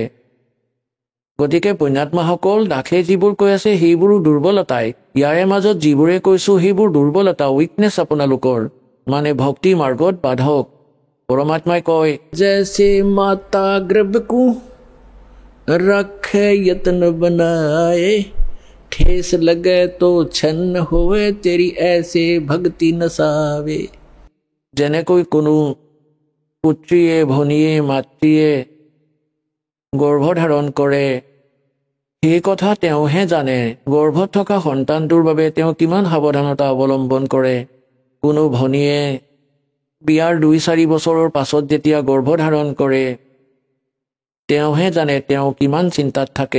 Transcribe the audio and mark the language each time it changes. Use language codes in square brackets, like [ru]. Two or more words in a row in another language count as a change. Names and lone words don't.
[as] গতিকে পুণ্যাত্মাসকল, দাসে যিবোৰ কৈ আছে সেইবোৰো দুৰ্বলতাই। ইয়াৰে মাজত যিবোৰে কৈছো সেইবোৰ দুৰ্বলতা, উইকনেছ আপোনালোকৰ, মানে ভক্তি মাৰ্গত বাধক। পৰমাত্মাই কয়, [hi] जैसे माता गर्भको रखे यत्न बनाये, ठेस लगे तो छन्न होवे तेरी ऐसे भक्ति नसावे। [as] যেনেকৈ কোনো পুত্ৰীয়ে, ভনীয়ে, মাতৃয়ে গৰ্ভধাৰণ কৰে, সেই কথা তেওঁহে জানে। গৰ্ভত থকা সন্তানটোৰ বাবে তেওঁ কিমান সাৱধানতা অৱলম্বন কৰে। কোনো ভনীয়ে বিয়াৰ 2-4 বছৰৰ পাছত যেতিয়া গৰ্ভধাৰণ কৰে, তেওঁহে জানে তেওঁ কিমান চিন্তাত থাকে।